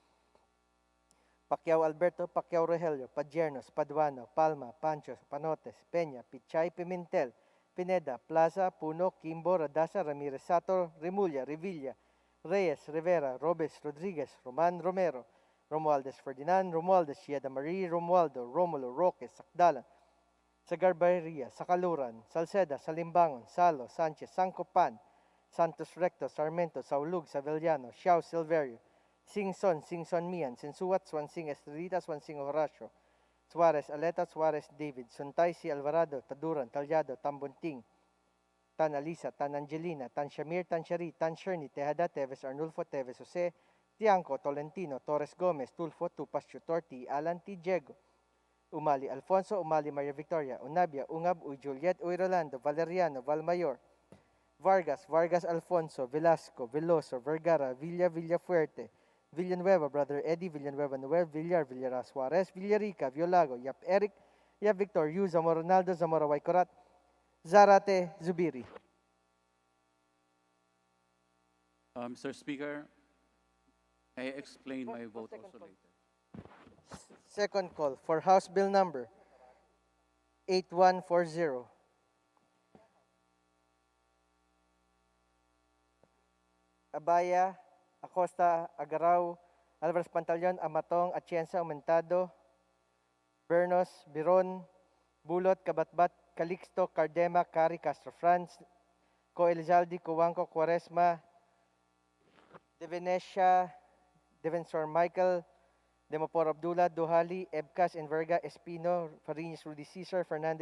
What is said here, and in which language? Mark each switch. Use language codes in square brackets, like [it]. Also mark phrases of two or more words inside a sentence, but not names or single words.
[en] Pacquiao Alberto, Pacquiao Rogelio, Padiernos, Paduano, Palma, Pancho, Panotes, Peña, Pichay, Pimentel, Pineda, Plaza, Puno, Kimbo, Radasa, Ramirez Sator, Remulla, Revilla, Reyes, Rivera, Robes, Rodriguez, Roman Romero, Romualdez Ferdinand, Romualdez Sieda Marie, Romualdo, Romulo, Roque, Sakdalan, sa Garbarria, sa Kaluran, Salceda, Salimbangon, Salo, Sanchez, Sancopan, Santos Recto, Sarmiento, Saulug, Savellano, Siao, Silverio, Singson, Singson Mian, Sinsuat, Swansing, Estrelita, Swansing Horacio, Suarez, Aleta, Suarez, David, Suntay, si Alvarado, Taduran, Talyado, Tambunting, Tan Alisa, Tan Angelina, Tan Shamir, Tan Shari, Tan Sherni, Tejada, Teves, Arnulfo, Teves, Jose, Tiangco, Tolentino, Torres Gomez, Tulfo, Tupas, Chutorti, Alan T. Diego, Umali Alfonso, Umali Maria Victoria, Unabia, Ungab, Uy Juliet, Uy Rolando, Valeriano, Valmayor, Vargas, Vargas Alfonso, Velasco, Veloso, Vergara, Villa, Villafuerte, Villanueva, Brother Eddie, Villanueva Noel, Villar, Villara Suarez, Villarica, Violago, Yap Eric, Yap Victor, Yu, Zamora Ronaldo, Zamora Waikorat, Zarate, Zubiri. Mr. Speaker, I explain my vote also later. Second call for House Bill number 8140. Abaya, Acosta, Agaraw, Alvarez Pantaleon, Amatong, Atienza, Aumentado, Bernos, Biron, Bulot, Kabatbat, Calixto, Cardema, Cari, Castro Franz, Co Elizalde, Cuanco, Quaresma, De Venecia, Devensor Michael, Demopor Abdullah, Duhali, Ebcas, Enverga, Espino, Farinas, Rudy Cesar, Fernandez,